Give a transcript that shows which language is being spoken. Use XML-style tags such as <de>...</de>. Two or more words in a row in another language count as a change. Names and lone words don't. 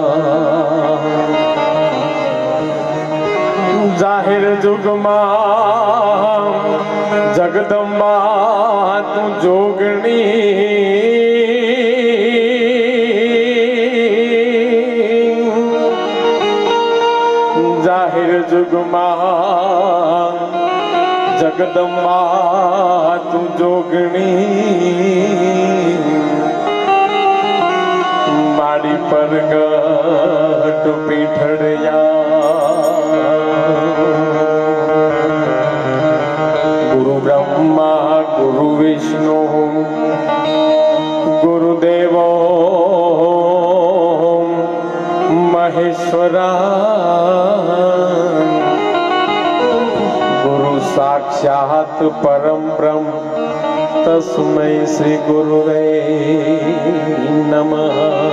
<gu>જાહિર જુગમા જગદમ્બા તૂ જોગની જાહિર જુગમા જગદમ્બા તૂ જોગની માડી પર ગટ પીઠડિયા</gu> <sa>गुरु ब्रह्मा गुरु विष्णु गुरुदेव महेश्वरा गुरु साक्षात परम ब्रह्म तस्मै श्री गुरुवे नमः</sa>